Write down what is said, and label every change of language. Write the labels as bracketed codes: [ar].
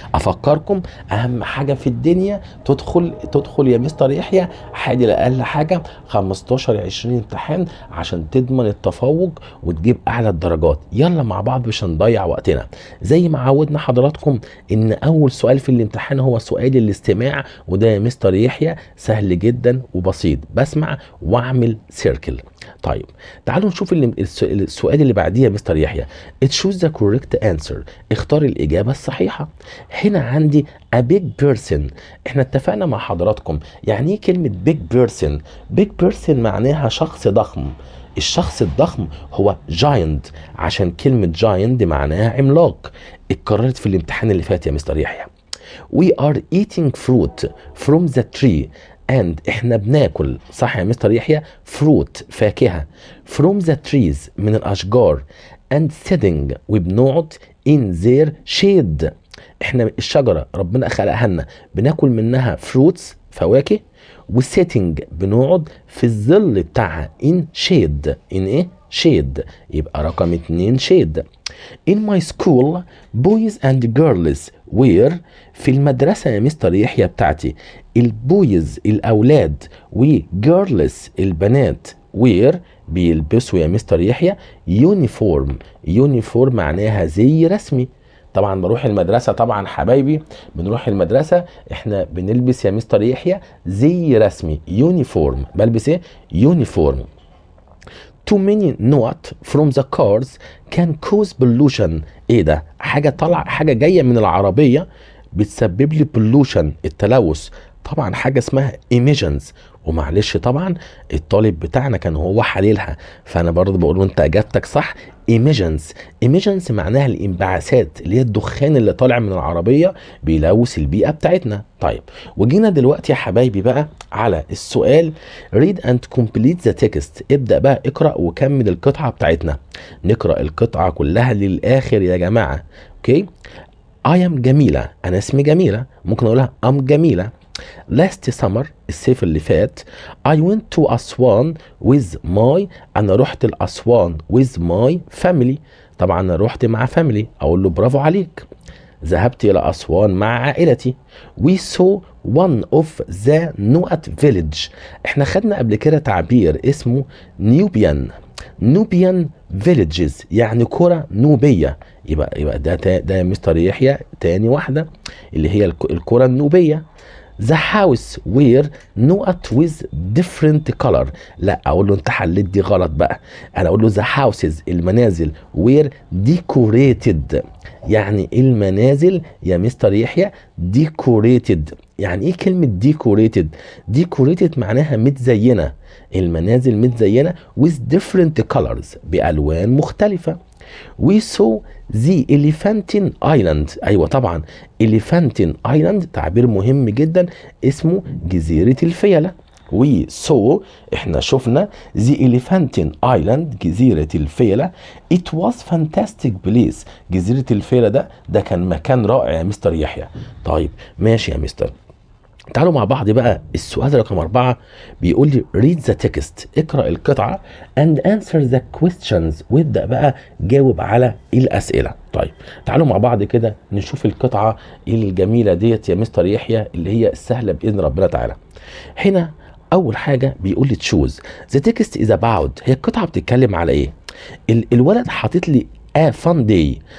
[ar] افكركم اهم حاجة في الدنيا تدخل يا مستر يحيى حاجة اقل حاجة 15-20 امتحان عشان تضمن التفوق وتجيب اعلى الدرجات. يلا مع بعض مش هنضيع وقتنا. زي ما عودنا حضراتكم ان اول سؤال في الامتحان هو سؤال الاستماع، وده يا مستر يحيى سهل جدا وبسيط، بسمع واعمل سيركل. طيب تعالوا نشوف السؤال اللي بعديه يا مستر يحيى. [en] choose the correct answer، [ar] اختار الاجابه الصحيحه. هنا عندي a big person. احنا اتفقنا مع حضراتكم يعني ايه كلمه big person. big person معناها شخص ضخم. الشخص الضخم هو giant، عشان كلمه giant معناها عملاق. اتكررت في الامتحان اللي فات يا مستر يحيى. [en] we are eating fruit from the tree and [ar] احنا بناكل، صح يا مستر يحيى، [en] fruit فاكهة from the trees من الأشجار and sitting وبنقعد in their shade. [ar] احنا الشجرة ربنا خلقها لنا بناكل منها fruits فواكه، وسيتنج بنقعد في الظل بتاعها in shade. [en] in ايه؟ shade. [ar] يبقى رقم 2 shade. [en] in my school boys and girls were. [ar] في المدرسة يا مستر يحيى بتاعتي البويز الأولاد وجيرلز البنات were بيلبسوا يا مستر يحيى يونيفورم. يونيفورم معناها زي رسمي. طبعا بروح المدرسة، طبعا حبايبي بنروح المدرسة احنا بنلبس يا مستر يحيى زي رسمي يونيفورم. بلبس ايه؟ يونيفورم. [en] too many note from the cars can cause pollution. [ar] ايه ده؟ حاجة طلع، حاجة جاية من العربية بتسبب لي pollution التلوث. طبعا حاجة اسمها emissions. ومعلش طبعا الطالب بتاعنا كان هو حليلها، فانا برضه بقول له انت اجابتك صح. emissions. emissions معناها الانبعاثات اللي هي الدخان اللي طالع من العربية بيلوث البيئة بتاعتنا. طيب وجينا دلوقتي يا حبايبي بقى على السؤال read and complete the text. ابدأ بقى اقرأ وكمل القطعة بتاعتنا. نقرأ القطعة كلها للآخر يا جماعة. اوكي. I am جميلة، أنا اسمي جميلة، ممكن أقولها am جميلة. [en] last summer [ar] الصيف اللي فات [en] I went to أسوان with my. [ar] أنا رحت الأسوان [en] with my family. [ar] طبعا أنا رحت مع family، أقول له برافو عليك. ذهبت إلى أسوان مع عائلتي. [en] we saw one of the Nuat village. [ar] احنا خدنا قبل كده تعبير اسمه Nubian villages، يعني قرى نوبية. يبقى ده يا مستر يحيى تاني واحدة اللي هي القرى النوبية. [en] the house were not with different color. [ar] لا اقول له انت حليت دي غلط بقى، انا اقول له [en] the houses [ar] المنازل were decorated. يعني المنازل يا مستر يحيى decorated. يعني ايه كلمة decorated؟ decorated معناها متزينة. المنازل متزينة [en] with different colors [ar] بألوان مختلفة. [en] we saw the elephant island. [ar] ايوه طبعا elephant island تعبير مهم جدا اسمه جزيرة الفيلة. [en] we saw [ar] احنا شفنا [en] the elephant island [ar] جزيرة الفيلة. [en] it was fantastic place. [ar] جزيرة الفيلة ده كان مكان رائع يا مستر يحيى. طيب ماشي يا مستر. تعالوا مع بعض بقى السؤال رقم 4 بيقول لي read the text. اقرأ القطعة [en] and answer the questions. [ar] وابدأ بقى جاوب على الأسئلة. طيب تعالوا مع بعض كده نشوف القطعة الجميلة ديت يا مستر يحيى اللي هي السهلة بإذن ربنا تعالى. هنا أول حاجة بيقول لي [en] choose the text is about. [ar] هي القطعة بتتكلم على إيه؟ الولد حاطط لي a fun day.